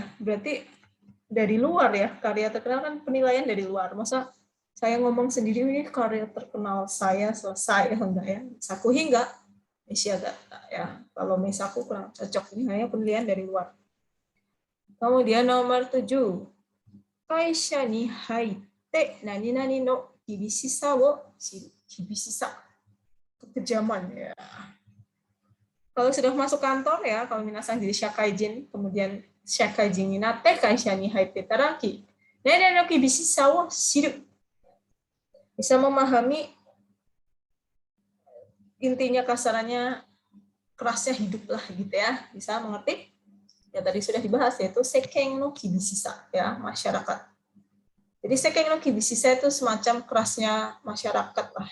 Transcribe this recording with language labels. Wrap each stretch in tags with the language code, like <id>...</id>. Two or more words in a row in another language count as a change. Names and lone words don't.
<id>Berarti dari luar ya. Karya terkenal kan penilaian dari luar. Masa saya ngomong sendiri ini karya terkenal saya selesai enggak ya?</id> <ja>Sakuhin enggak? Shiagatta ya.</ja> <id>Kalau meisaku kurang cocok, ini hanya penilaian dari luar. Kemudian nomor 7.</id> <ja>会社に入って何々の厳しさを知る. 厳しさ.</ja> <id>Kekejaman ya. Kalau sudah masuk kantor ya, kalau minasan jadi shakaijin, kemudian</id> <ja>社会人になって会社に入ってたらき. 何の厳しさを知る.</ja> <id>Bisa memahami intinya kasarannya kerasnya hidup lah gitu ya. Bisa mengerti? Ya tadi sudah dibahas yaitu</id> <ja>世間の厳しさ</ja> <id>ya, masyarakat. Jadi</id> <ja>世間の厳しさ</ja> <id>itu semacam kerasnya masyarakat lah.</id>